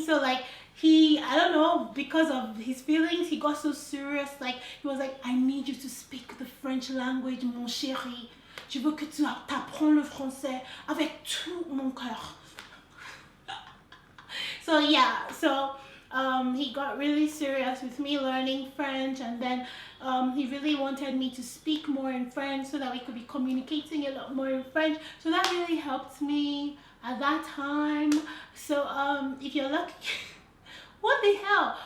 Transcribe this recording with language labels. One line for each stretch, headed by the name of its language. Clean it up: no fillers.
English: So like I don't know, because of his feelings, he got so serious. Like he was like, I need you to speak the French language,
French: mon chéri. Je veux que tu t'apprends le français avec tout mon cœur.
English: So yeah, so he got really serious with me learning French, and then he really wanted me to speak more in French so that we could be communicating a lot more in French. So that really helped me at that time. So if you're lucky, what the hell?